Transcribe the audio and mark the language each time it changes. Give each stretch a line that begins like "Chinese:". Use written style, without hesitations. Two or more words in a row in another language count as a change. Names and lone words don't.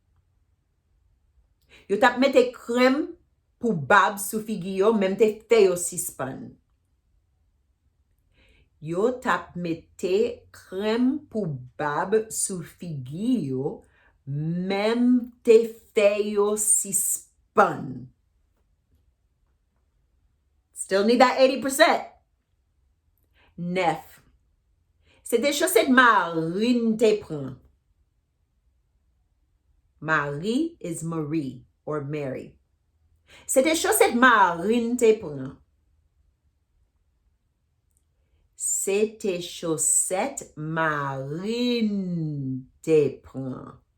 Haitian Creole: Yo tap mette krem pou bab sou figi yo, mem te fe yo sispan. Yo tap mette krem pou bab sou figi yo, mem te fe yo sispan.
English: Still need that 80%. 9.
Haitian Creole: Se de chaussettes marine te pran.
English: Marie is Marie or Mary.
Haitian Creole: Se de chaussettes marine te pran. Se te chaussettes marine te pran.